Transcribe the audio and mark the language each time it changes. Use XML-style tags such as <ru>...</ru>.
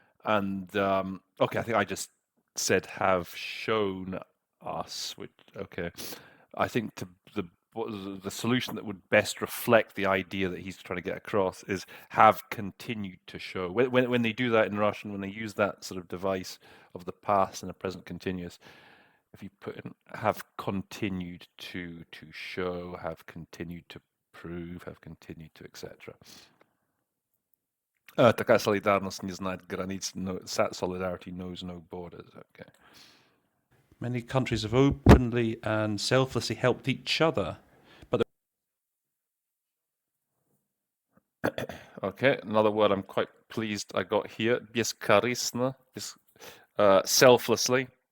<en>And okay, I think I just said have shown us, which okay, I think the solution that would best reflect the idea that he's trying to get across is have continued to show. When they do that in Russian, when they use that sort of device of the past and the present continuous, if you put in have continued to show, have continued to prove, have continued to, etc.</en> <ru>Такая солидарность не знает границ,</ru> <en>solidarity knows no borders. Okay. Many countries have openly and selflessly helped each other. Okay, another word I'm quite pleased I got here. Бескорыстно, selflessly.</en>